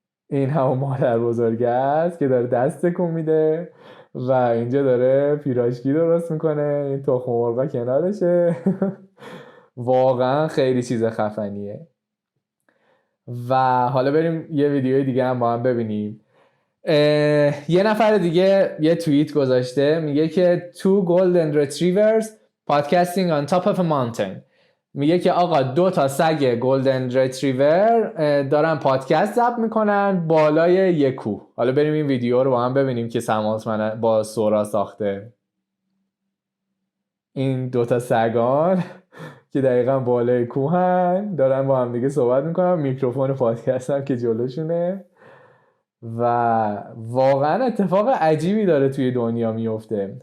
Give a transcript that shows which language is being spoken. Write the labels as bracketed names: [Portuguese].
[Persian] این همون مادر بزرگ است که داره دست تکون میده و اینجا داره پیراشکی درست میکنه، این تخم مرغ کنارشه. واقعا خیلی چیز خفنیه. و حالا بریم یه ویدیوی دیگه هم با هم ببینیم. یه نفر دیگه یه توییت گذاشته، میگه که [English] two golden retrievers podcasting on top of a mountain. [Persian] میگه که آقا 2 سگ گلدن ریتریور دارن پادکست ضبط میکنن بالای یک کوه. حالا بریم این ویدیو رو با هم ببینیم که سم آلتمن با سورا ساخته. این 2 سگان که دقیقا بالای کوهن دارن با هم دیگه صحبت میکنن، میکروفون پادکست هم که جلوشونه و واقعا اتفاق عجیبی داره توی دنیا میفته.